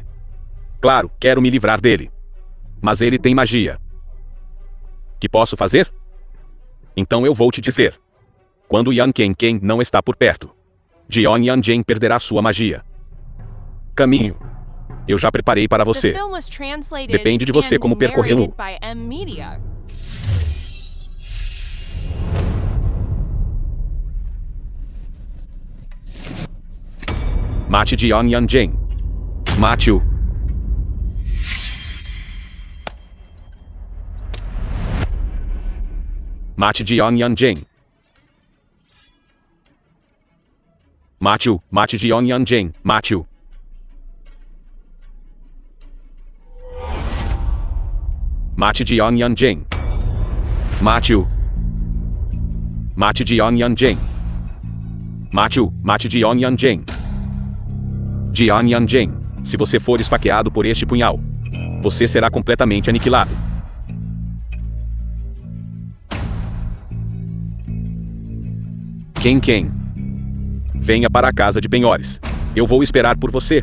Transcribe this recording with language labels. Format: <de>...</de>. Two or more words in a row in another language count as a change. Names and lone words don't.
<pt>Claro, quero me livrar dele. Mas ele tem magia. Que posso fazer? Então eu vou te dizer. Quando Yan Ken não está por perto, Jion Yanjin perderá sua magia. Caminho. Eu já preparei para você.</pt> <en>The film was translated</en> <pt>Depende de você</pt> <en>and</en> <pt>como percorrê-lo.</pt> <en>narrated by M Media.</en> <pt>Mate Jion Yanjin. Mate-o. Mate Jion Yanjin. Mate-o. Mate Jion Yanjin. Mate-o. Mate Jion Yanjin. Mate-o. Mate Jion Yanjin. Mate-o. Mate Jion Yanjin. Jion Yanjin. Se você for esfaqueado por este punhal, você será completamente aniquilado. Quem? Venha para a casa de penhores. Eu vou esperar por você.</pt>